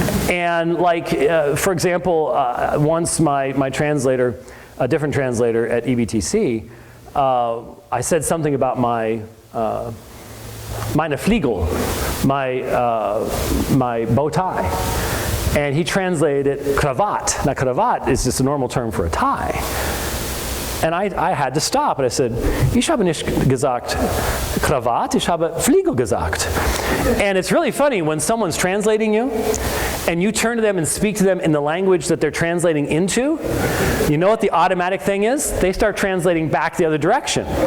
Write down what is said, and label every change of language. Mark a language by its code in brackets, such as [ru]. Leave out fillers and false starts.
[en] And like, for example, once my translator, a different translator at EBTC, I said something about my Fliegel, my bow tie. And he translated it Kravat. Now, Kravat is just a normal term for a tie. And I had to stop, and I said, [de] ich habe nicht gesagt Kravat, ich habe Fliegel gesagt. [en] And it's really funny when someone's translating you, and you turn to them and speak to them in the language that they're translating into, you know what the automatic thing is? They start translating back the other direction.